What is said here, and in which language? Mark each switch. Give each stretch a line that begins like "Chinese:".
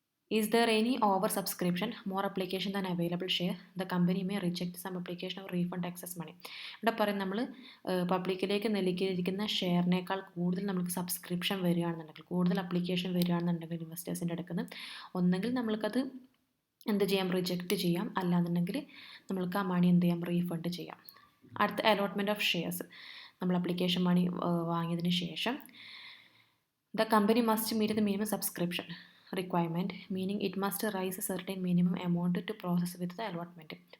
English: Is there any oversubscription, more application than available share? The company may reject some application or refund excess money.
Malayalam: ഇവിടെ പറയും, നമ്മൾ പബ്ലിക്കിലേക്ക് നൽകിയിരിക്കുന്ന ഷെയറിനേക്കാൾ കൂടുതൽ നമുക്ക് subscription വരികയാണെന്നുണ്ടെങ്കിൽ, കൂടുതൽ അപ്ലിക്കേഷൻ വരികയാണെന്നുണ്ടെങ്കിൽ ഇൻവെസ്റ്റേഴ്സിൻ്റെ അടുക്കുന്ന ഒന്നെങ്കിൽ നമ്മൾക്കത് എന്ത് ചെയ്യാം, റിജക്റ്റ് ചെയ്യാം. അല്ലാന്നുണ്ടെങ്കിൽ നമ്മൾക്ക് ആ മണി എന്ത് ചെയ്യാം, റീഫണ്ട് ചെയ്യാം. അടുത്ത അലോട്ട്മെൻറ്റ് ഓഫ് ഷെയർസ്. നമ്മൾ അപ്ലിക്കേഷൻ മണി വാങ്ങിയതിന് ശേഷം
English: the company must meet the minimum subscription requirement, meaning it must raise a certain minimum amount to proceed with the allotment.